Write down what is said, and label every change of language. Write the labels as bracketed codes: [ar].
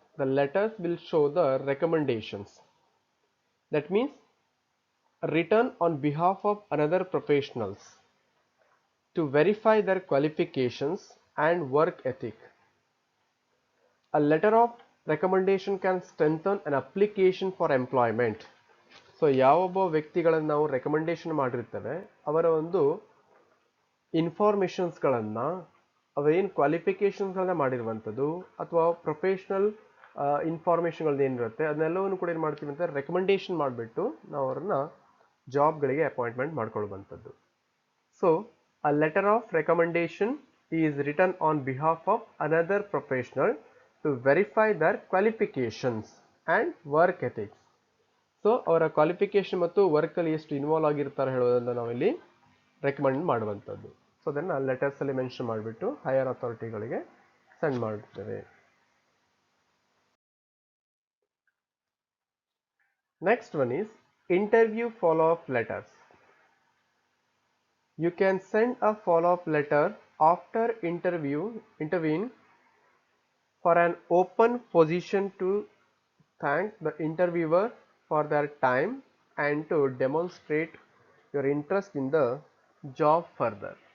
[en] The letters will show the recommendations. That means written on behalf of another professionals to verify their qualifications and work ethic. A letter of recommendation can strengthen an application for employment. [kn] So ಯಾವೊಬ್ಬ ವ್ಯಕ್ತಿಗಳನ್ನು ನಾವು recommendation ಮಾಡಿರ್ತೇವೆ ಅವರ ಒಂದು ಇನ್ಫಾರ್ಮೇಷನ್ಸ್ಗಳನ್ನು ಅವರೇನು ಕ್ವಾಲಿಫಿಕೇಷನ್ಸ್ಗಳನ್ನ ಮಾಡಿರುವಂಥದ್ದು ಅಥವಾ professional ಇನ್ಫಾರ್ಮೇಷನ್ಗಳನ್ನ ಏನಿರುತ್ತೆ ಅದನ್ನೆಲ್ಲವನ್ನು ಕೂಡ ಏನು ಮಾಡ್ತೀವಿ ಅಂತ ರೆಕಮೆಂಡೇಶನ್ ಮಾಡಿಬಿಟ್ಟು ನಾವು ಅವರನ್ನ ಜಾಬ್ಗಳಿಗೆ appointment ಮಾಡ್ಕೊಳ್ಳುವಂಥದ್ದು. [en] So a letter of recommendation is written on behalf of another professional to verify their qualifications and work ethics. [kn] So ಅವರ ಕ್ವಾಲಿಫಿಕೇಷನ್ ಮತ್ತು ವರ್ಕಲ್ಲಿ ಎಷ್ಟು ಇನ್ವಾಲ್ವ್ ಆಗಿರ್ತಾರೆ ಹೇಳೋದನ್ನು ನಾವಿಲ್ಲಿ ರೆಕಮೆಂಡ್ ಮಾಡುವಂಥದ್ದು. ಸೊ ಅದನ್ನು ಲೆಟರ್ಸಲ್ಲಿ ಮೆನ್ಷನ್ ಮಾಡಿಬಿಟ್ಟು ಹೈಯರ್ ಅಥಾರಿಟಿಗಳಿಗೆ ಸೆಂಡ್ ಮಾಡ್ತೇವೆ. [en] Next one is interview follow up letters. You can send a follow up letter after interviewing for an open position to thank the interviewer for their time and to demonstrate your interest in the job further.